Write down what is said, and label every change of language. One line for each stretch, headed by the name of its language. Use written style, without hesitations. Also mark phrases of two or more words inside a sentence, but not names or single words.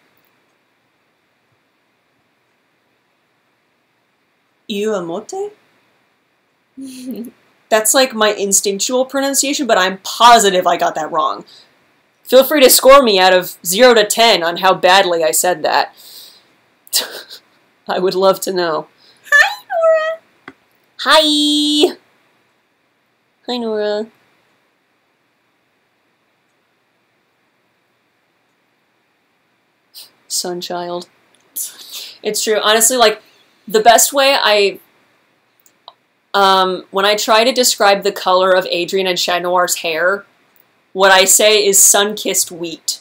English: Iuamote? That's like my instinctual pronunciation, but I'm positive I got that wrong. Feel free to score me out of 0 to 10 on how badly I said that. I would love to know. Hi, Nora! Hi! Hi, Nora. Sunchild. It's true. Honestly, like, the best way when I try to describe the color of Adrienne and Chat Noir's hair, what I say is sun-kissed wheat.